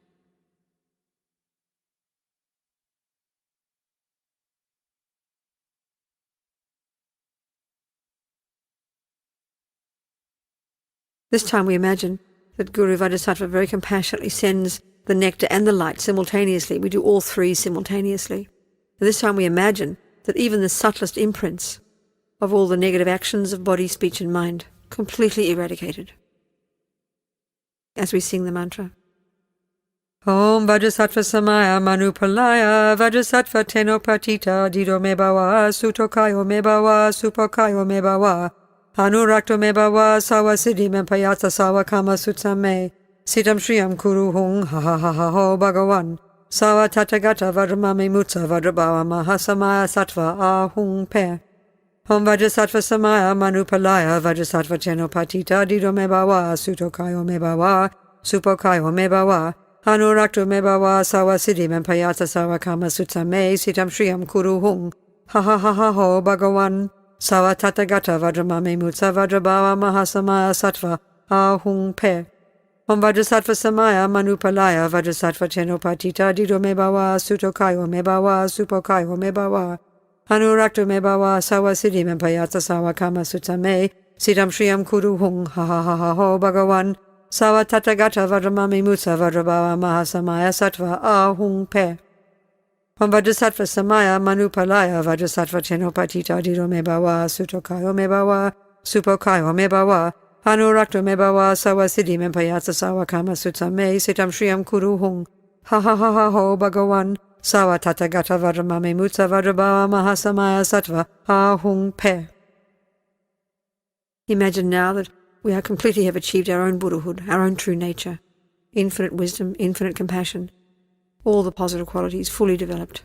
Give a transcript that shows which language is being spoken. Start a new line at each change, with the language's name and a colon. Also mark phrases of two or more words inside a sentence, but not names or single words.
English: This time we imagine that Guru Vajrasattva very compassionately sends the nectar and the light simultaneously. We do all three simultaneously. And this time we imagine that even the subtlest imprints of all the negative actions of body, speech and mind completely eradicated. As we sing the mantra.
Sanskrit: Om Vajrasattva Samaya Manupalaya Vajrasattva Tenopatita Dido me bawa Sutokayo me bawa Supokayo me bawa Anurakto me bawa Sawasiddhi me payatsa sawa kama sutsa me Sitam Shriyam Kuru Hung Ha ha ha ha ho Bhagawan Sawa Tathagata Vajramame Mutsa Vajrabhava Mahasamaya Sattva Ahung Pe. Om Vajrasattva Samaya Manupalaya Vajrasattva Chenopatita Dido me bawa Sutokayo me bawa Supokayo me bawa Anurakto me bawa Sawasiddhi me payatsa sawa kama sutsa me Sitam Shriyam Kuru Hung Ha ha ha ha ho Bhagawan Sawa Tathagata Vajramame Mutsa Vajrabhava Mahasamaya Sattva Ahung Pe. Om Vajrasattva Samaya Manupalaya Vajrasattva Chenopatita Dido me bawa Sutokayo me bawa Supokayo me bawa Anurakto me bawa Sawasiddhi me payatsa sawa kama sutsa me Sitam Shriyam Kuru Hung Ha ha ha ha ho Bhagawan Sawa Tathagata Vajramame Mutsa Vajrabhava Mahasamaya Sattva Ahung Pe. Om Vajrasattva Samaya Manupalaya Vajrasattva Chenopatita Dido me bawa Sutokayo me bawa Supokayo me bawa Anurakto me bawa Sawasiddhi me payatsa sawa kama sutsa me Sitam Shriyam Kuru Hung Ha ha ha ha ho Bhagawan Sawa Tathagata Vajramame Mutsa Vajrabhava Mahasamaya Sattva Ahung Pe.
English: Imagine now that we completely have achieved our own Buddhahood, our own true nature, infinite wisdom, infinite compassion, all the positive qualities fully developed.